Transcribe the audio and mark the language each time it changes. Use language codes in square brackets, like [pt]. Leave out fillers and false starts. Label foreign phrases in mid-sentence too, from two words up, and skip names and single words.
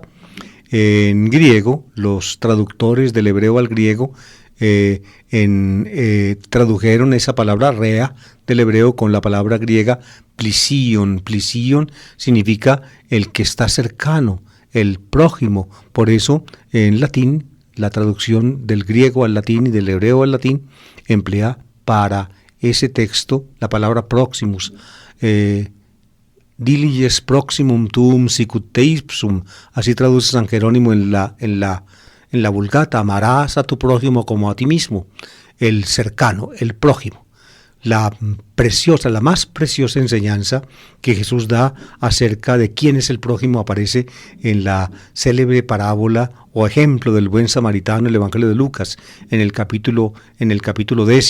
[es] En griego, los traductores del hebreo al griego tradujeron esa palabra rea del hebreo con la palabra griega plision. Plision significa el que está cercano, el prójimo. Por eso, en latín, la traducción del griego al latín y del hebreo al latín emplea para ese texto la palabra proximus. [la] Diliges proximum tuum sicut te ipsum, [es] así traduce San Jerónimo en la Vulgata. Amarás a tu prójimo como a ti mismo, el cercano, el prójimo. La más preciosa enseñanza que Jesús da acerca de quién es el prójimo aparece en la célebre parábola o ejemplo del buen samaritano, el Evangelio de Lucas, en el capítulo 10.